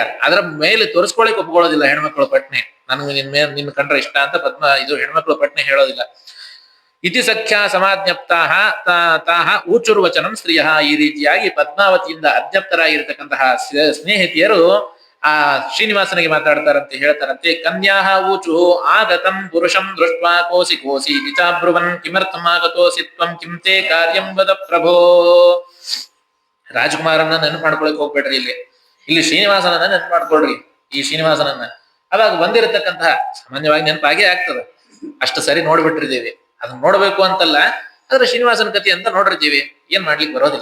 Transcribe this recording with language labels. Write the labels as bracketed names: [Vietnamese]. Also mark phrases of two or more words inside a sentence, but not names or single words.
[Kannada] ಅದ್ರ ಮೇಲೆ ತೋರಿಸ್ಕೊಳಕ್ ಒಪ್ಕೊಳ್ಳೋದಿಲ್ಲ ಹೆಣ್ಮಕ್ಳು ಪಟ್ನೆ. ನನ್ಗೆ ನಿನ್ ಕಂಡ್ರೆ ಇಷ್ಟ ಅಂತ ಇದು ಹೆಣ್ಮಕ್ಳು ಪಟ್ನೆ ಹೇಳೋದಿಲ್ಲ. [Sanskrit] ಇತಿ ಸಖ್ಯ ಸಮಾಜ್ಞಪ್ತಾಹ ತಾಹ ಊಚುರ್ವಚನಂ ಸ್ತ್ರೀಯ. [Kannada] ಈ ರೀತಿಯಾಗಿ ಪದ್ಮಾವತಿಯಿಂದ ಅಜ್ಞಪ್ತರಾಗಿರ್ತಕ್ಕಂತಹ ಸ್ನೇಹಿತಿಯರು ಆ ಶ್ರೀನಿವಾಸನಿಗೆ ಮಾತಾಡ್ತಾರಂತೆ, ಹೇಳ್ತಾರಂತೆ. [Sanskrit] ಕನ್ಯಾಹ ಊಚು ಆಗತಂ ಪುರುಷಂ ದೃಷ್ಟ್ವಾ ಕೋಸಿ ಕೋಸಿ ಚಾಬ್ರುವನ್ ಕಿಮರ್ಥಮಾಗತೋಸಿ ತ್ವಂ ಕಿಂ ತೇ ಕಾರ್ಯಂ ವದ ಪ್ರಭೋ. [Kannada] ರಾಜಕುಮಾರನ್ನ ನೆನಪು ಮಾಡ್ಕೊಳಕ್ ಹೋಗ್ಬೇಡ್ರಿ, ಇಲ್ಲಿ ಶ್ರೀನಿವಾಸನನ್ನ ನೆನಪು ಮಾಡ್ಕೊಳ್ರಿ. ಈ ಶ್ರೀನಿವಾಸನನ್ನ ಅವಾಗ ಬಂದಿರತಕ್ಕಂತಹ ಸಾಮಾನ್ಯವಾಗಿ ನೆನಪಾಗೇ ಆಗ್ತದ, ಅಷ್ಟು ಸರಿ ನೋಡ್ಬಿಟ್ಟಿರ್ತೀವಿ. ಅದನ್ನ ನೋಡ್ಬೇಕು ಅಂತಲ್ಲ, ಆದ್ರೆ ಶ್ರೀನಿವಾಸನ ಕಥೆ ಅಂತ ನೋಡಿರ್ತೀವಿ, ಏನ್ ಮಾಡ್ಲಿಕ್ಕೆ ಬರೋದಿಲ್ಲ.